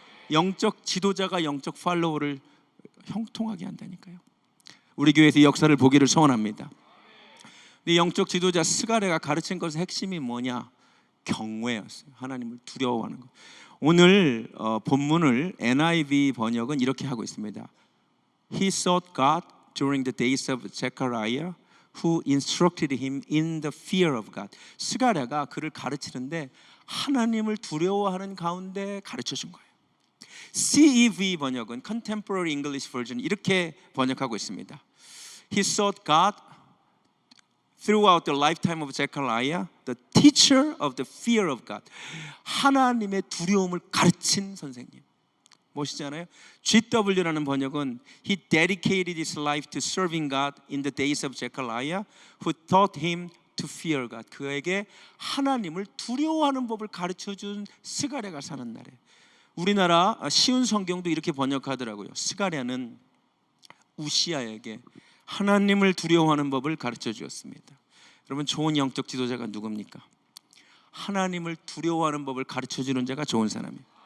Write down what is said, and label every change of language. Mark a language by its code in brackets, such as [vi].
[ko] 영적 지도자가 영적 팔로워를 형통하게 한다니까요. 우리 교회에서 이 역사를 보기를 소원합니다. 이 영적 지도자 스가랴가 가르친 것의 핵심이 뭐냐? 경외였어요. 하나님을 두려워하는 것. 오늘 본문을 NIV 번역은 이렇게 하고 있습니다. [en] He sought God during the days of Zechariah, who instructed him in the fear of God. [ko] 스가랴가 그를 가르치는데 하나님을 두려워하는 가운데 가르쳐 준 거예요. CEV 번역은 Contemporary English Version 이렇게 번역하고 있습니다. [en] He sought God throughout the lifetime of Zechariah, the teacher of the fear of God. [ko] 하나님의 두려움을 가르친 선생님. 멋있지 않아요? GW라는 번역은 [en] He dedicated his life to serving God in the days of Zechariah, who taught him to fear God. [ko] 그에게 하나님을 두려워하는 법을 가르쳐준 스가랴가 사는 날에. 우리나라 쉬운 성경도 이렇게 번역하더라고요. 스가랴는 우시아에게 하나님을 두려워하는 법을 가르쳐 주었습니다. 여러분, 좋은 영적 지도자가 누굽니까? 하나님을 두려워하는 법을 가르쳐 주는 자가 좋은 사람이에요.